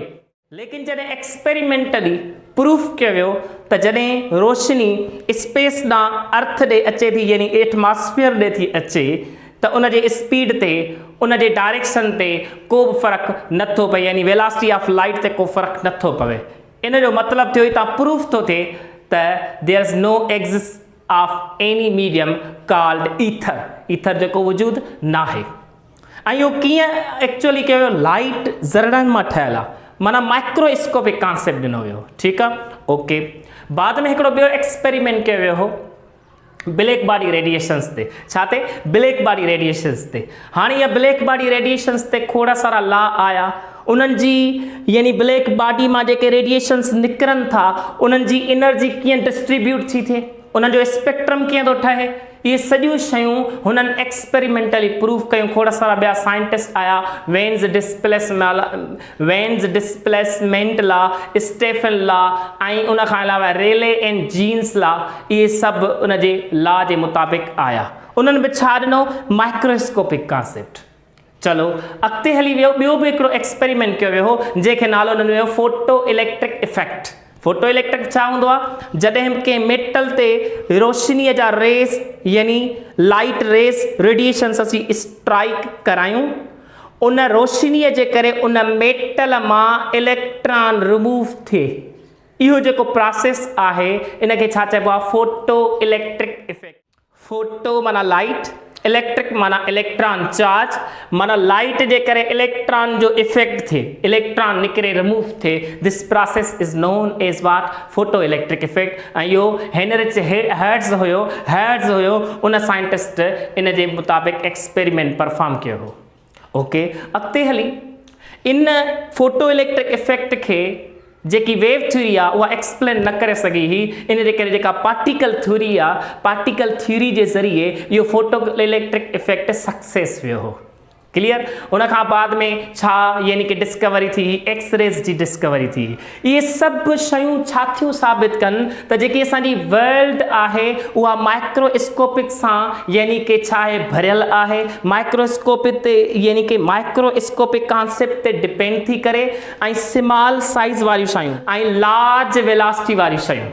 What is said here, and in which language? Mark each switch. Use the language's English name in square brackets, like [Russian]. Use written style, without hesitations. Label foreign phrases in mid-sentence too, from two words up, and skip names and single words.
[Sindhi] लेकिन जॾहिं एक्सपेरिमेंटली प्रूफ कयो वियो त जॾहिं रोशनी स्पेस ॾांहुं अर्थ ॾे अचे थी, यानी एटमॉस्फेयर ॾे थी अचे, त उन जे स्पीड ते, उन जे डायरेक्शन ते को बि फ़र्क़ु नथो पए, यानी [English] velocity of light [Sindhi] ते को फ़र्क़ु नथो पवे। इन जो मतिलबु थियो हितां प्रूफ थो थिए त [English] there is no exist of any medium called ether. [Sindhi] ईथर जेको वजूद न आहे। ऐं इहो कीअं एक्चुअली कयो वियो? लाइट ज़रड़नि मां ठहियल आहे, माना [English] microscopic concept [Sindhi] ॾिनो वियो। ठीकु आहे, ओके। बाद में हिकिड़ो ॿियो एक्सपेरिमेंट कयो वियो हो [English] black body radiations [Sindhi] ते। छा ते? [English] black body radiations ते। [Sindhi] हाणे इहा [English] black body radiations [Sindhi] ते खोड़ सारा लॉ आया उन्हनि जी, यानी [English] black body [Sindhi] मां जेके रेडिएशंस निकिरनि था उन्हनि जी एनर्जी कीअं डिस्ट्रीब्यूट थी थिए, उन्हनि जो स्पेक्ट्रम कीअं थो ठहे। इहे सॼियूं शयूं हुननि एक्सपेरिमेंटली प्रूफ कयूं। खोड़ सारा ॿिया साइंटिस्ट आया, वेन्स डिस्प्लेसमेंट लॉ, स्टेफन लॉ ऐं उन खां अलावा रेले एंड जीन्स लॉ, इहे सभु उन जे लॉ जे मुताबिक़ आया। उन्हनि बि छा ॾिनो, [English] microscopic concept. [Sindhi] चलो अॻिते हली वियो, ॿियो बि हिकिड़ो एक्सपेरिमेंट कयो वियो हो जंहिंखे नालो ॾिनो वियो [English] photo electric effect. photo electric [Sindhi] छा हूंदो आहे, जॾहिं कंहिं मेटल ते रोशनीअ जा रेस यानी [English] light rays radiations [Sindhi] असीं स्ट्राइक करायूं, उन रोशनीअ जे करे उन मेटल मां इलेक्ट्रॉन रिमूव थिए, इहो जेको प्रोसेस आहे इनखे छा चइबो आहे, [English] photo electric effect. [Sindhi] फोटो माना लाइट, इलेक्ट्रिक माना [English] electron charge, [Sindhi] माना लाइट जे करे इलेक्ट्रॉन जो इफेक्ट थिए, इलेक्ट्रॉन निकिरे रिमूव थिए, [English] this process is known as what, photo electric effect. [Sindhi] ऐं इहो हेनरिच हर्ट्ज़ हुयो उन साइंटिस्ट इन जे मुताबिक़ [English] experiment perform [Sindhi] कयो हो। ओके, अॻिते हली इन [English] photo electric effect [Sindhi] खे जेकी [English] wave theory [Sindhi] आहे उहा एक्सप्लेन न करे सघी हुई, इन जे करे जेका [English] particle theory [Sindhi] आहे, [English] particle theory [Sindhi] जे ज़रिए इहो [English] photo electric effect [Sindhi] सक्सेस वियो हो। क्लियर। उन खां बाद में छा यानी कि डिस्कवरी थी, एक्सरेज जी डिस्कवरी थी। इहे सभु शयूं छा थियूं साबित कनि त जेकी असांजी वर्ल्ड आहे उहा माइक्रोस्कोपिक सां यानी कि छा आहे भरियल आहे, माइक्रोस्कोपिक ते यानी कि [English] microscopic concept [Sindhi] ते डिपेंड थी करे, ऐं [English] small size [Sindhi] वारियूं शयूं ऐं [English] large velocity [Sindhi] वारियूं शयूं।